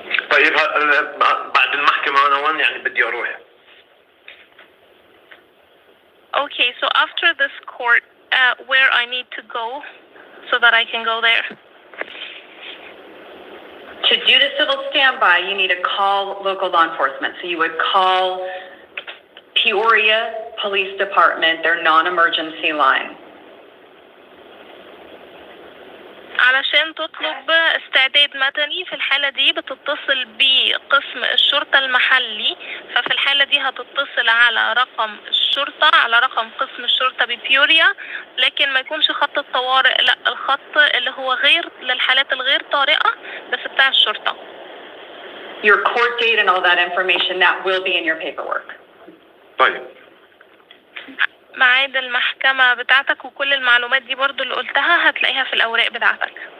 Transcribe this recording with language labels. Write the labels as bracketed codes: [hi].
[ar] طيب بعد المحكمة أنا وين يعني بدي أروح؟ [en] Okay, so after this court, where I need to go so that I can go there? To do the civil standby, you need to call local law enforcement. So you would call Peoria Police Department, their non-emergency line. [ar] علشان تطلب استعداد مدني في الحالة دي بتتصل بقسم الشرطة المحلي، ففي الحالة دي هتتصل على رقم الشرطة، على رقم قسم الشرطة ببيوريا، لكن ما يكونش خط الطوارئ، لا الخط اللي هو غير للحالات الغير طارئة بس بتاع الشرطة. [en] Your court date and all that information, that will be in your paperwork. [ar] طيب. ميعاد المحكمة بتاعتك وكل المعلومات دي برضو اللي قلتها هتلاقيها في الأوراق بتاعتك.